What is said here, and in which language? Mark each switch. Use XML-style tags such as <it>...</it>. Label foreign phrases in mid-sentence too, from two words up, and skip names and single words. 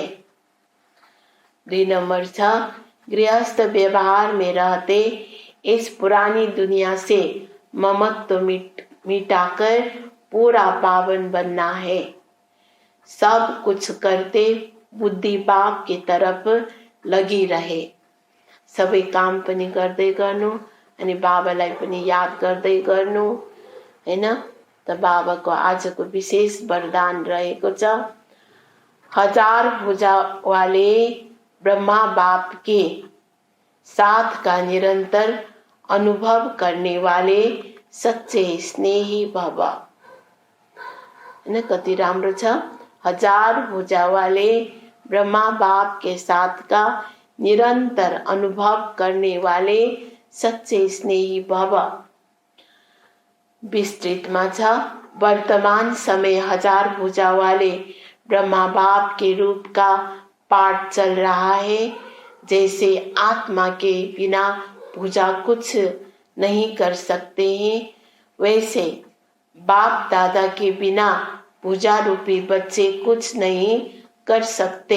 <hi>2 नंबर छ गृहस्थ व्यवहार में रहते इस पुरानी दुनिया से ममत्व मिटाकर पूरा पावन बनना है। सब कुछ करते बुद्धि बाप की तरफ लगी रहे।</hi> <ne>सबै काम पनि गर्दै गर्नु अनि बाबालाई पनि याद गर्दै गर्नु हैन। त बाबाको आजको विशेष वरदान रहेको छ</ne> <hi>1000 भुजा वाले ब्रह्मा बाप के साथ का निरंतर अनुभव करने वाले सच्चे स्नेही भव।</hi> <ne>कति राम्रो छ</ne> <hi>1000 भुजा वाले ब्रह्मा बाप के साथ का निरंतर अनुभव करने वाले सच्चे स्नेही भव।</hi> <ne>विस्तृतमा छ</ne> <hi>वर्तमान समय 1000 भुजा वाले ब्रह्मा बाप के रूप का पाठ चल रहा है। जैसे आत्मा के बिना भुजा कुछ नहीं कर सकते हैं, वैसे बाप दादा के बिना भुजा रूपी बच्चे कुछ नहीं कर सकते।</hi>